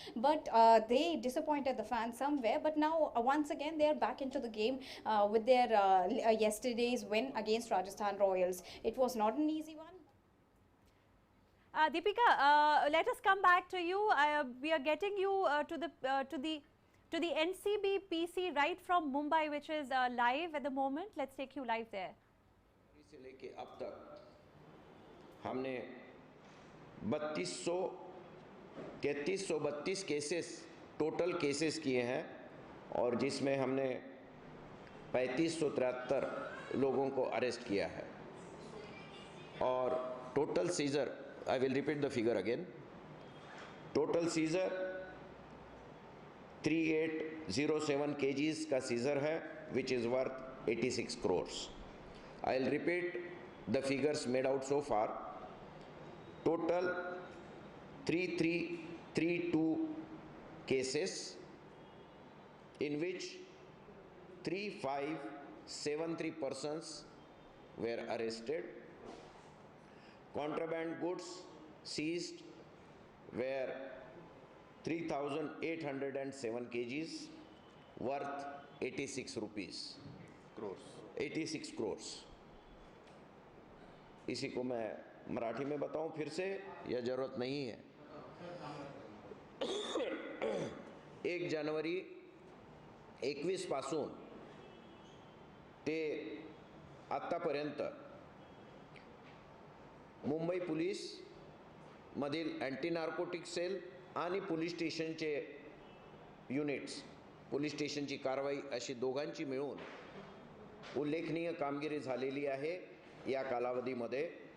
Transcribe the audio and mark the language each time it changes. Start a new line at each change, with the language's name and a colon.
English: But they disappointed the fans somewhere. But now once again they are back into the game with their yesterday's win against Rajasthan Royals. It was not an easy one. Deepika, let us come back to you. We are getting you to the NCB PC right from Mumbai, which is live at the moment. Let's take you live there.
Hindi: से लेके अब तक हमने 3332 cases total cases किए हैं और जिसमें हमने 3573 लोगों को अरेस्ट किया है और total scissor,
English: I will repeat the figure again,
Hindi: total scissor 3807 kgs का सीजर है
English: Which is worth 86 crores. I will repeat the figures made out so far. Total 3332 cases in which 3573 persons were arrested. Contraband goods seized were 3807 kgs worth 86 rupees. 86 crores.
Hindi: इसी को मैं मराठी में बताऊं फिर से या जरूरत नहीं है.
Marathi: 1 जानेवारी 21 पासून ते आत्तापर्यंत मुंबई पोलीस मधील अँटी नार्कोटिक सेल आणि पोलीस स्टेशनचे युनिट्स, पोलीस स्टेशनची कारवाई अशी दोघांची मिळून उल्लेखनीय कामगिरी झालेली आहे या कालावधीमध्ये.